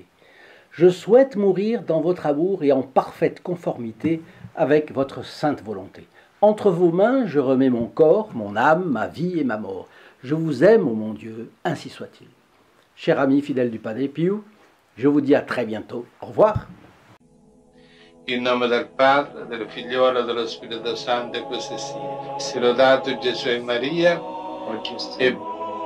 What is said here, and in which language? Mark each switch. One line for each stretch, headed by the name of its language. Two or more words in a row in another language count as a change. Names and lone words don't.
French: Je souhaite mourir dans votre amour et en parfaite conformité avec votre sainte volonté. Entre vos mains, je remets mon corps, mon âme, ma vie et ma mort. Je vous aime, ô mon Dieu, ainsi soit-il. Chers amis fidèles du Padre Pio, je vous dis à très bientôt. Au revoir.
Italian: In nome del Padre, del Figliolo e dello Spirito Santo, e così sia. Sia lodato Gesù e Maria, e